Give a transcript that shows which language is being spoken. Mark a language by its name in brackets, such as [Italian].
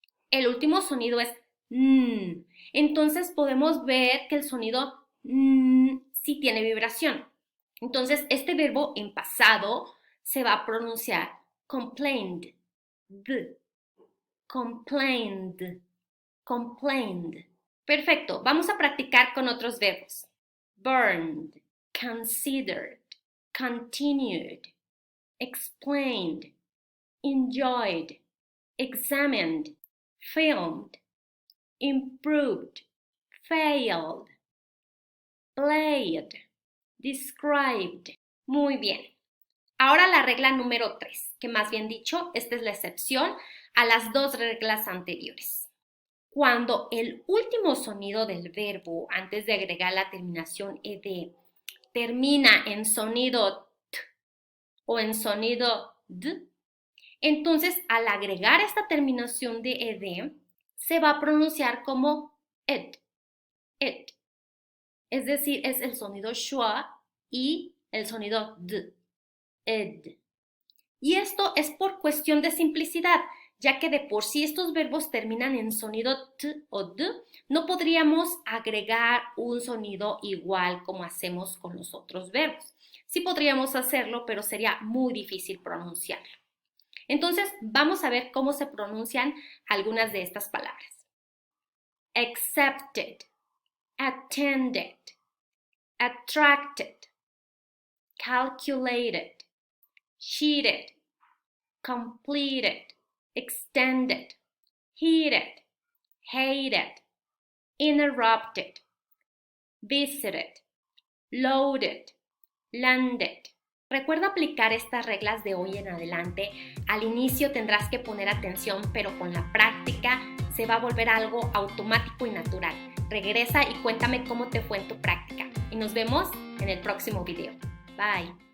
[Spanish] El último sonido es n. Entonces podemos ver que el sonido n sí tiene vibración. Entonces, este verbo en pasado se va a pronunciar [English] complained, complained, complained. [Spanish] Perfecto, vamos a practicar con otros verbos. [English] Burned, considered, continued, explained, enjoyed, examined, filmed, improved, failed, played, described. [Spanish] Muy bien. Ahora la regla número 3, que más bien dicho, esta es la excepción a las dos reglas anteriores. Cuando el último sonido del verbo, antes de agregar la terminación ed, termina en sonido t o en sonido d, entonces al agregar esta terminación de ed, se va a pronunciar como ed, ed. Es decir, es el sonido schwa y el sonido d, ed. Y esto es por cuestión de simplicidad, ya que de por sí estos verbos terminan en sonido t o d, no podríamos agregar un sonido igual como hacemos con los otros verbos. Sí podríamos hacerlo, pero sería muy difícil pronunciarlo. Entonces, vamos a ver cómo se pronuncian algunas de estas palabras. [English] Accepted, attended, attracted, calculated, cheated, completed, extended, heated, hated, interrupted, visited, loaded, landed. [Spanish] Recuerda aplicar estas reglas de hoy en adelante. Al inicio tendrás que poner atención, pero con la práctica se va a volver algo automático y natural. Regresa y cuéntame cómo te fue en tu práctica. Y nos vemos en el próximo video. Bye.